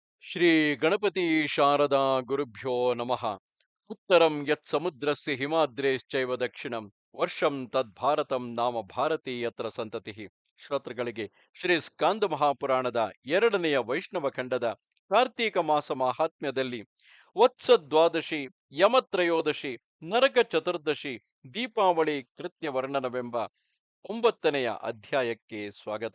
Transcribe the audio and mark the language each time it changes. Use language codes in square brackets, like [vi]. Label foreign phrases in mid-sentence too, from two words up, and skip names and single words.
[sa] ಶ್ರೀ ಗಣಪತಿ ಶಾರದಾ ಗುರುಭ್ಯೋ ನಮಃ. ಉತ್ತರಂ ಯತ್ ಸಮುದ್ರಸ್ಯ ಹಿಮಾದ್ರೇಶ್ಚೈವ ದಕ್ಷಿಣಂ ವರ್ಷಂ ತದ್ಭಾರತಂ ನಾಮ ಭಾರತಿ ಯತ್ರ ಸಂತತಿ. [kn] ಶ್ರೋತೃಗಳಿಗೆ ಶ್ರೀ ಸ್ಕಾಂದ ಮಹಾಪುರಾಣದ ಎರಡನೆಯ ವೈಷ್ಣವ ಖಂಡದ ಕಾರ್ತೀಕ ಮಾಸ ಮಾಹಾತ್ಮ್ಯದಲ್ಲಿ ವತ್ಸ ದ್ವಾದಶಿ, ಯಮತ್ರಯೋದಶಿ, ನರಕ ಚತುರ್ದಶಿ, ದೀಪಾವಳಿ ಕೃತ್ಯ ವರ್ಣನವೆಂಬ 9ನೆಯ ಅಧ್ಯಾಯಕ್ಕೆ ಸ್ವಾಗತ.